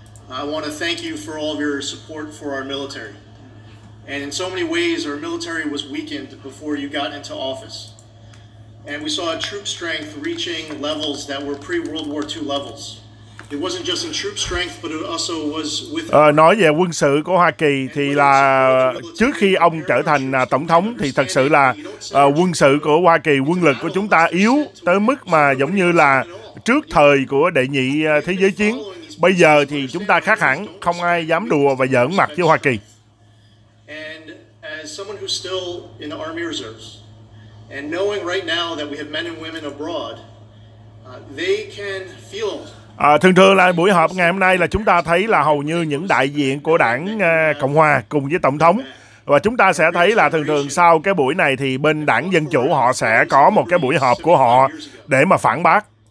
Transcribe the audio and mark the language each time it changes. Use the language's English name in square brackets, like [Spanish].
[English] I want to thank you for all of your support for our military. And in so many ways, our military was weakened before you got into office. And we saw a troop strength reaching levels that were pre-World War II levels. It wasn't just in troop strength, but it also was with... [Vietnamese] Nói về quân sự của Hoa Kỳ thì là trước khi ông trở thành tổng thống thì thật sự là quân sự của Hoa Kỳ, quân lực của chúng ta yếu tới mức mà giống như là trước thời của đệ nhị thế giới chiến. Bây giờ thì chúng ta khác hẳn, không ai dám đùa và giỡn mặt với Hoa Kỳ. [English] And as someone who's still in the Army Reserves, and knowing right now that we have men and women abroad, they can feel... [Vietnamese] Thường là buổi họp ngày hôm nay là chúng ta thấy là hầu như những đại diện của đảng Cộng Hòa cùng với Tổng thống. Và chúng ta sẽ thấy là thường sau cái buổi này thì bên đảng Dân Chủ họ sẽ có một cái buổi họp của họ để mà phản bác.